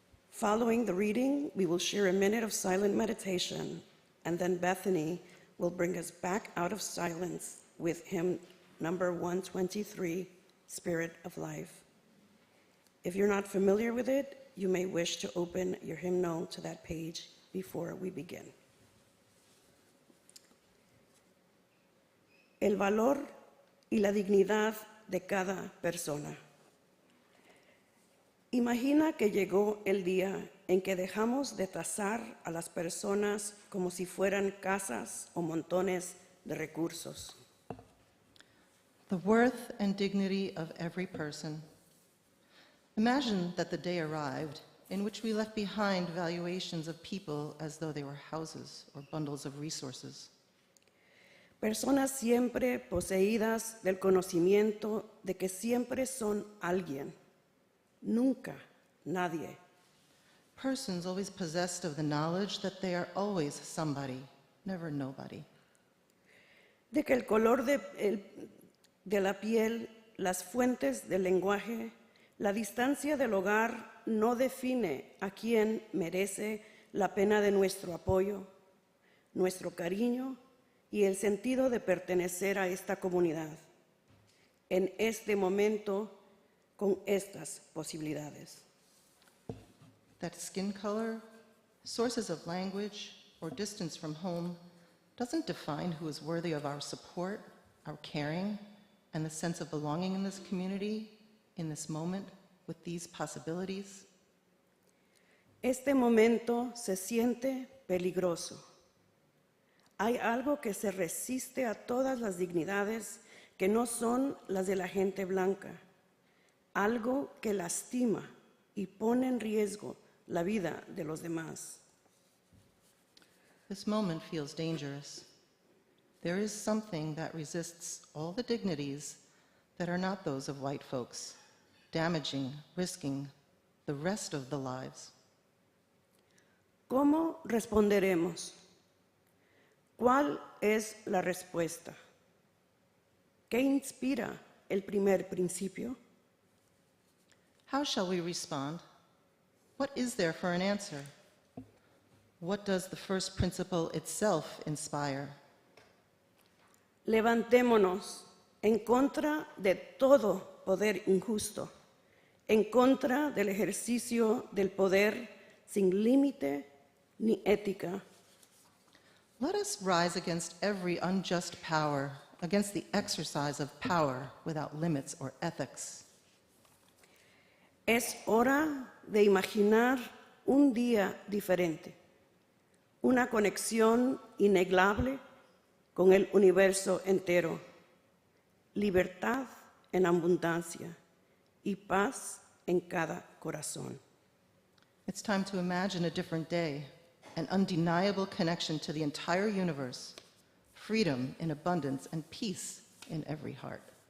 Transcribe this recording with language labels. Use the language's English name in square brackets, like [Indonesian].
[English] Following the reading, we will share a minute of silent meditation, and then Bethany will bring us back out of silence with hymn number 123, Spirit of Life. If you're not familiar with it, you may wish to open your hymnal to that page before we begin. [Spanish] El valor y la dignidad de cada persona. Imagina que llegó el día en que dejamos de tasar a las personas como si fueran casas o montones de recursos. [English] The worth and dignity of every person. Imagine that the day arrived in which we left behind valuations of people as though they were houses or bundles of resources. [Spanish] Personas siempre poseídas del conocimiento de que siempre son alguien, nunca nadie. [English] Persons always possessed of the knowledge that they are always somebody, never nobody. [Spanish] De que el color de la piel, las fuentes del lenguaje, la distancia del hogar no define a quién merece la pena de nuestro apoyo, nuestro cariño y el sentido de pertenecer a esta comunidad. En este momento, con estas posibilidades. [English] That skin color, sources of language, or distance from home doesn't define who is worthy of our support, our caring, and the sense of belonging in this community, in this moment, with these possibilities. [Spanish] Este momento se siente peligroso. hay algo que se resiste a todas las dignidades que no son las de la gente blanca, algo que lastima y pone en riesgo la vida de los demás. [English] This moment feels dangerous. There is something that resists all the dignities that are not those of white folks, damaging, risking the rest of the lives. [Spanish] ¿Cómo responderemos? ¿Cuál es la respuesta? ¿Qué inspira el primer principio? [English] How shall we respond? What is there for an answer? What does the first principle itself inspire? [Spanish] Levantémonos en contra de todo poder injusto, en contra del ejercicio del poder sin límite ni ética. [English] Let us rise against every unjust power, against the exercise of power without limits or ethics. [Spanish] Es hora de imaginar un día diferente, una conexión innegable con el universo entero, libertad en abundancia y paz en cada corazón. [English] It's time to imagine a different day, an undeniable connection to the entire universe, freedom in abundance and peace in every heart.